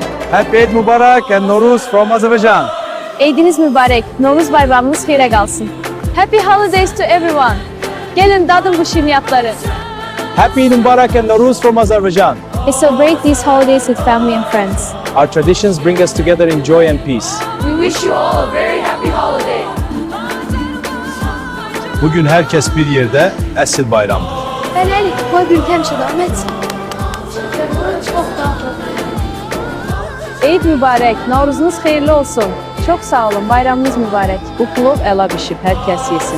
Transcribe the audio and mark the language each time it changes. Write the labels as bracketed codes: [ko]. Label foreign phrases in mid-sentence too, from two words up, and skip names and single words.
[en] Happy Eid Mubarak and Nowruz from Azerbaijan. [az] Eydiniz mübarek, Novruz bayramınız xeyrə qalsın. [en] Happy holidays to everyone. [az] Gelin dadın bu şirniyyatları. [en] Happy Eid Mubarak and Nowruz from Azerbaijan. We celebrate these holidays with family and friends. Our traditions bring us together in joy and peace. We wish you all a very happy holiday. [tr] Bugün herkes bir yerde, [az] əsl bayramdır. Bəli, qoy bir həmişə davam etsin. Eid mübarək, Novruzunuz xeyirli olsun. Çox sağ olun, bayramınız mübarək. Bu plov əla bişib, hər kəs yesin.